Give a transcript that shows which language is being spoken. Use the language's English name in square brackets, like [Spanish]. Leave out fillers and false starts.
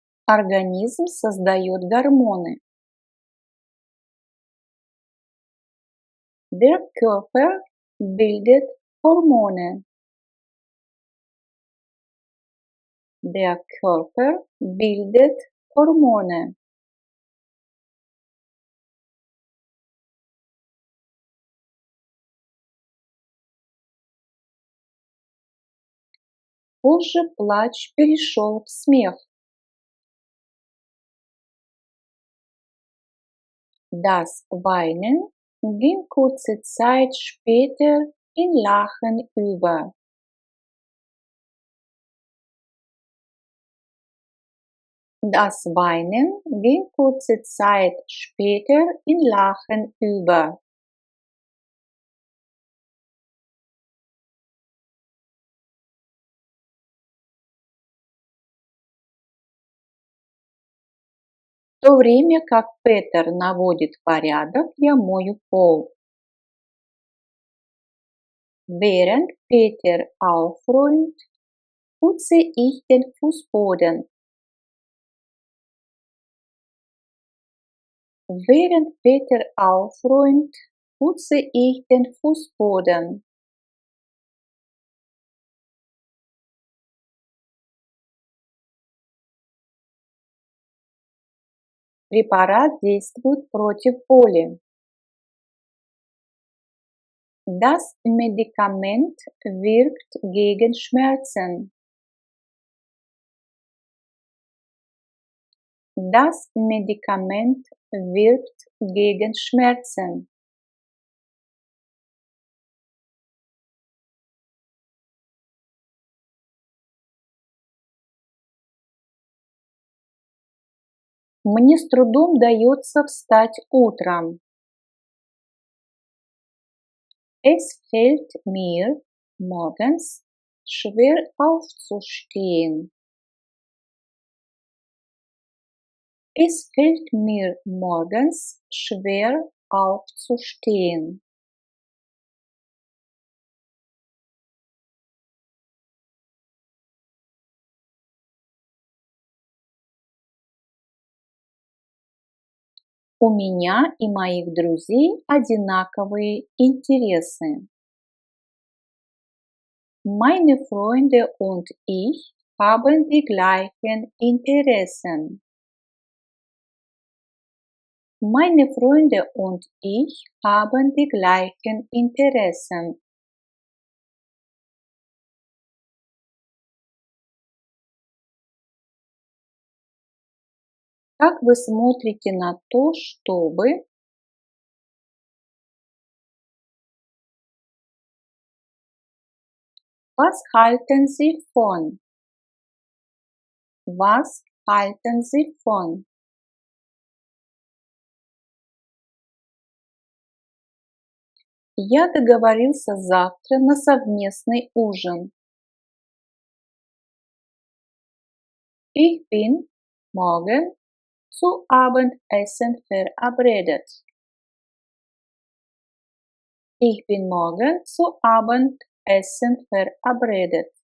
[Russian] Организм создает гормоны. [German] Der Körper bildet Hormone. Der Körper bildet Hormone. [Russian] Позже плач перешел в смех. [German] Das Weinen ging kurze Zeit später in Lachen über. Das Weinen ging kurze Zeit später in Lachen über. [Russian] В то время как Петер наводит порядок, я мою пол. [German] Während Peter aufräumt, putze ich den Fußboden. Während Peter aufräumt, putze ich den Fußboden. [Russian] Препарат действует против боли. [German] Das Medikament wirkt gegen Schmerzen. Das Medikament wirkt gegen Schmerzen. [Russian] Мне с трудом дается встать утром. [German] Es fällt mir morgens schwer aufzustehen. Es fällt mir morgens schwer aufzustehen. [Russian] У меня и моих друзей одинаковые интересы. [German] Meine Freunde und ich haben die gleichen Interessen. Meine Freunde und ich haben die gleichen Interessen. [Russian] Как вы смотрите на то, чтобы [German] Was halten Sie von? Was halten Sie von? [Russian] Я договорился завтра на совместный ужин. [German] Ich bin morgen zu Abendessen verabredet. Ich bin morgen zu Abendessen verabredet.